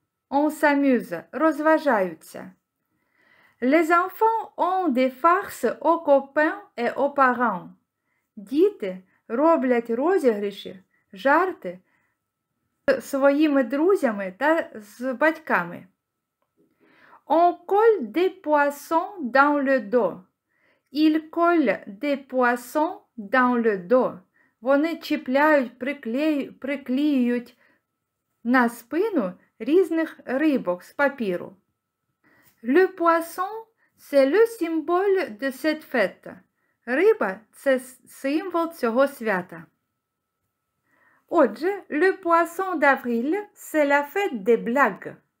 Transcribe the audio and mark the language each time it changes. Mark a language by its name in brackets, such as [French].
[French] On s'amuse – розважаються. Les enfants ont des farces aux copains et aux parents. [Ukrainian] Діти роблять розігріші, жарти з своїми друзями та з батьками. [French] On colle des poissons dans le dos. Ils collent des poissons dans le dos. [Ukrainian] Вони чіпляють, приклеюють на спину різних рибок з папіру. [French] Le poisson, c'est le symbole de cette fête. [Ukrainian] Риба – це символ цього свята. [French] Отже, le poisson d'avril, c'est la fête des blagues.